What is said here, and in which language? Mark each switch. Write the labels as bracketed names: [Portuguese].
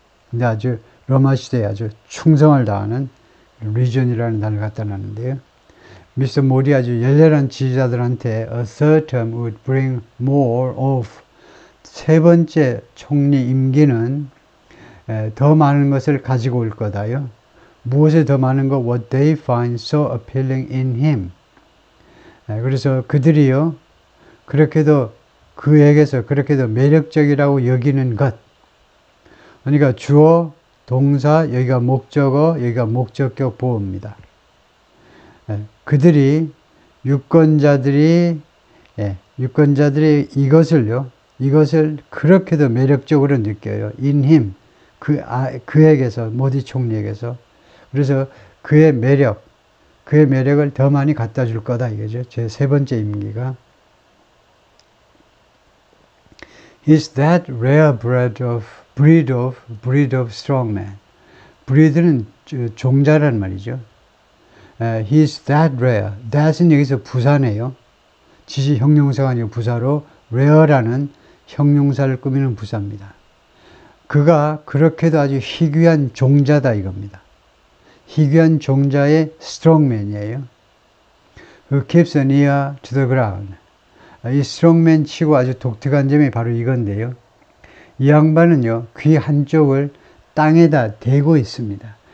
[Korean] 근데 아주 로마 시대에 아주 충성을 다하는 legion이라는 단어를 갖다 놨는데요. 미스터 모디 아주 열렬한 지지자들한테 [English] a third term would bring more of, [Korean] 세 번째 총리 임기는 더 많은 것을 가지고 올 거다요. 무엇에 더 많은 것? [English] What they find so appealing in him. [Korean] 그래서 그들이요, 그에게서 그렇게도 매력적이라고 여기는 것. 그러니까 주어, 동사, 여기가 목적어, 여기가 목적격 보호입니다. 그들이, 유권자들이 이것을 그렇게도 매력적으로 느껴요. [English] in him. [Korean] 그에게서, 모디 총리에게서. 그래서 그의 매력을 더 많이 갖다 줄 거다 이거죠. 제 세 번째 임기가 [English] He's that rare breed of strong man. [Korean] breed는 종자란 말이죠. [English] He's that rare. [Korean] that은 여기서 부사네요. 지시 형용사가 아니고 부사로 rare라는 형용사를 꾸미는 부사입니다. 그가 그렇게도 아주 희귀한 종자다 이겁니다. 희귀한 종자의 strongman이에요. [English] Who keeps an ear to the ground. [Korean] 이 strongman 치고 아주 독특한 점이 바로 이건데요. 이 양반은요, 귀 한쪽을 땅에다 대고 있습니다.